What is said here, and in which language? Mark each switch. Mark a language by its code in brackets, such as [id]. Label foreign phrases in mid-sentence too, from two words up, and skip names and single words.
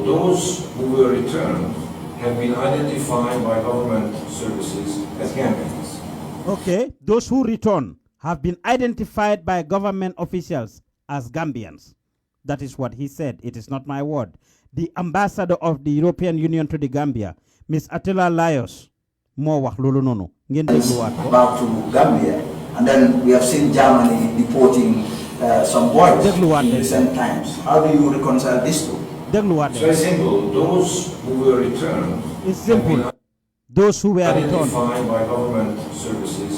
[en] Those who were returned have been identified by government services as Gambians. Okay, those who return have been identified by government officials as Gambians. That is what he said. It is not my word. the ambassador of the European Union to the Gambia, Miss Attila Laios, [wo] more wax lolu nonu ngeen degluwaat ko [en] back to Gambia, and then we have seen Germany deporting some boys in recent times. How do you reconcile this two? It's very simple. Those who were returned, it's simple. Those who were returned by government services